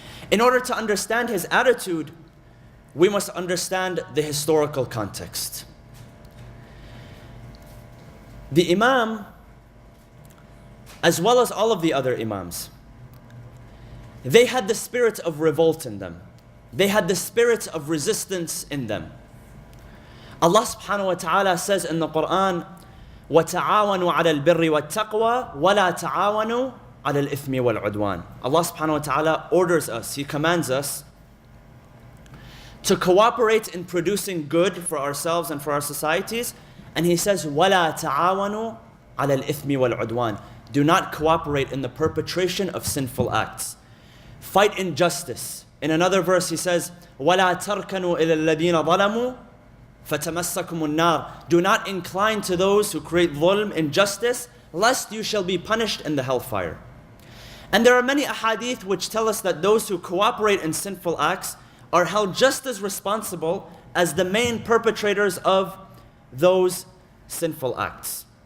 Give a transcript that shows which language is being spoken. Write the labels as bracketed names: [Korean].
[English] In order to understand his attitude, we must understand the historical context. The Imam, as well as all of the other Imams, they had the spirit of revolt in them. They had the spirit of resistance in them. [Arabic] Allah subhanahu wa ta'ala [English] says in the Quran, [Arabic] وَتَعَاوَنُوا عَلَى الْبِرِّ وَالتَّقْوَى وَلَا تَعَاوَنُوا عَلَى الْإِثْمِ وَالْعُدْوَانِ. [English] Allah subhanahu wa ta'ala orders us, He commands us to cooperate in producing good for ourselves and for our societies. And He says, [Arabic] وَلَا تَعَاوَنُوا عَلَى الْإِثْمِ وَالْعُدْوَانِ. [English] Do not cooperate in the perpetration of sinful acts. Fight injustice. In another verse He says, [Arabic] وَلَا تَرْكَنُوا إِلَى الَّذِينَ ظَلَمُوا فَتَمَسَّكُمُ النَّارِ. [English] Do not incline to those who create dhulm, injustice, lest you shall be punished in the hellfire. And there are many ahadith which tell us that those who cooperate in sinful acts are held just as responsible as the main perpetrators of those sinful acts.